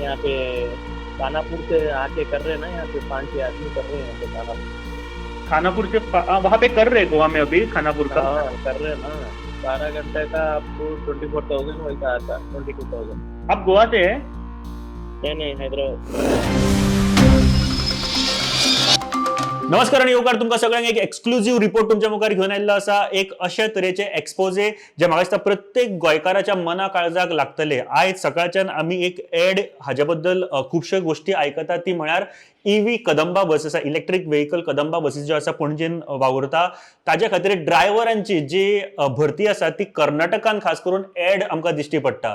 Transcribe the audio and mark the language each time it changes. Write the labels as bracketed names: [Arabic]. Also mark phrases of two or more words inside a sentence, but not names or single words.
[Hindi] यहाँ पे खानापुर से आके कर रहे हैं ना, यहाँ पे 5-6 आदमी कर रहे हैं यहाँ पे खानापुर। खानापुर से वहाँ पे कर रहे हैं गोवा में अभी खानापुर का। हाँ कर रहे हैं ना। 12 घंटे का आपको 24,000 वैसा आता, 22,000। आप गोवा से है? नहीं, हैदराबाद। [Konkani] नमस्कार आणि येवकार तुमकां सगळ्यांक एक [English] exclusive report [Konkani] तुमच्या मुखार घेऊन आयिल्लो आसा। एक अशे तरेचे एक्सपोजे जे म्हाका दिसता प्रत्येक गोंयकाराच्या मना काळजाक लागतले। आयज सकाळच्यान आमी एक एड हाजे बद्दल खुबश्यो गोष्टी आयकतात, ती म्हळ्यार ईव्ही कदंबा बस आसा, [English] electric vehicle [Konkani] कदंबा बसीस ज्यो आसा पणजेन वावुरता, ताज्या खातीर ड्रायव्हरांची जी भरती आसा ती कर्नाटकान खास करून एड आमकां दिश्टी पडटा।